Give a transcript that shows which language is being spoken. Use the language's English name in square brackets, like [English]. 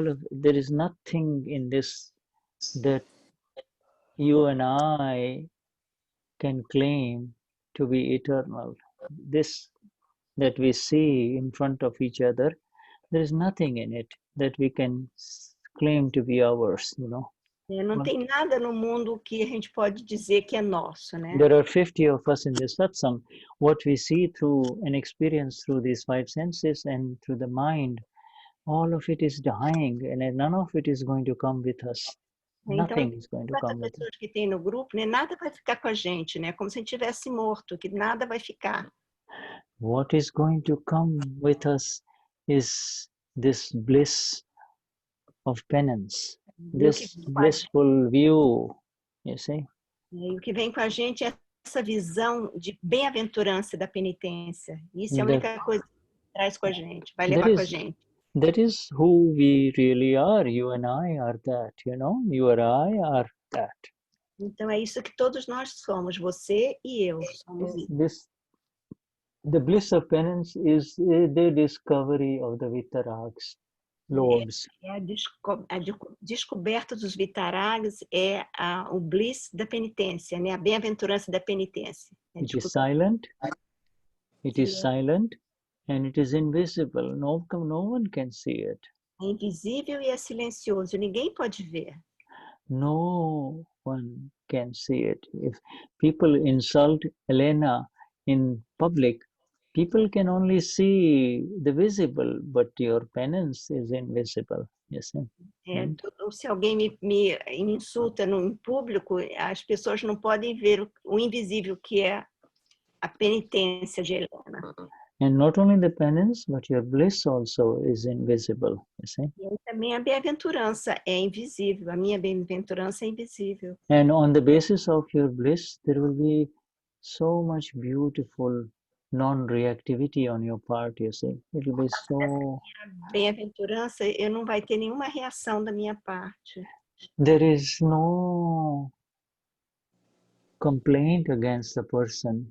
[English] There is nothing in this that you and I can claim to be eternal. This that we see in front of each other, there is nothing in it that we can claim to be ours, [Portuguese] Não tem nada no mundo que a gente pode dizer que é nosso, né? [English] There are 50 of us in this satsang. What we see through and experience through these 5 senses and through the mind, all of it is dying, and none of it is going to come with us. Nothing is going to come with us. [Portuguese] Pessoas que tem no grupo, né? Nada vai ficar com a gente, né? Como se a gente tivesse morto, que nada vai ficar. [English] What is going to come with us is this bliss of penance, this blissful view, you see. [Portuguese] E o que vem com a gente é essa visão de bem-aventurança da penitência. Isso é a única coisa que traz com a gente, vai levar com a gente. [English] That is who we really are. You and I are that, You and I are that. [Portuguese] Então é isso que todos nós somos, você e eu somos isso. [English] The bliss of penance is the discovery of the Vitarags, lords. [Portuguese] A descoberta dos Vitaragas é o bliss da penitência, né? A bem-aventurança da penitência. [English] It is silent. It is silent. And it is invisible. No one can see it. [Portuguese] É invisível e é silencioso. Ninguém pode ver. [English] No one can see it. If people insult Elena in public, people can only see the visible, but your penance is invisible. Yes. [Portuguese] Se alguém me insulta em público, as pessoas não podem ver o invisível, que é a penitência de Helena. [English] And not only the penance, but your bliss also is invisible, you see. [Portuguese] E também a bem-aventurança é invisível. A minha bem-aventurança é invisível. [English] And on the basis of your bliss, there will be so much beautiful non-reactivity on your part, you see. It will be so... [Portuguese] Bem-aventurança, eu não vai ter nenhuma reação da minha parte. [English] There is no complaint against the person.